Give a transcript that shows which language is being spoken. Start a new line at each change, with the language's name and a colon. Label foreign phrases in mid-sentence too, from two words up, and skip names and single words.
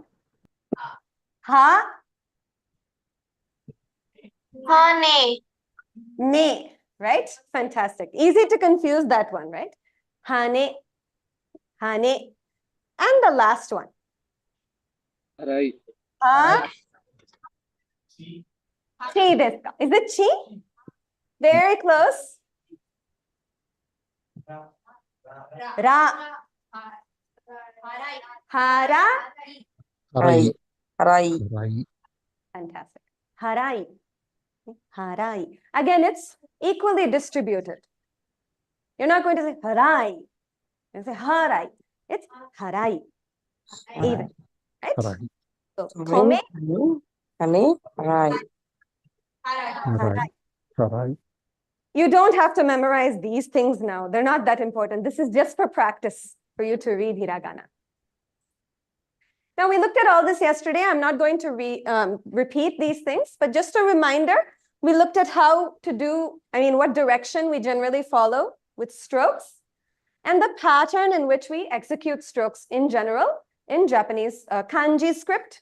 Japanese: ha, Hane. ne,
English: right? Fantastic. Easy to confuse that one, right?
Japanese: Hane, hane.
English: And the last one. Right.
Japanese: Ha, chi desu ka?
English: Is it chi? Very close.
Japanese: Ra. Hara. Harai. Harai. Harai.
English: Fantastic.
Japanese: Harai. Harai.
English: Again, it's equally distributed. You're not going to say harai. You say harai. It's harai. Even. Right?
Japanese: Harai. So, tome, Hane. Harai. Harai. Harai.
English: you don't have to memorize these things now. They're not that important. This is just for practice for you to read hiragana. Now, we looked at all this yesterday. I'm not going to repeat these things, but just a reminder, we looked at how to do, what direction we generally follow with strokes and the pattern in which we execute strokes in general in Japanese kanji script.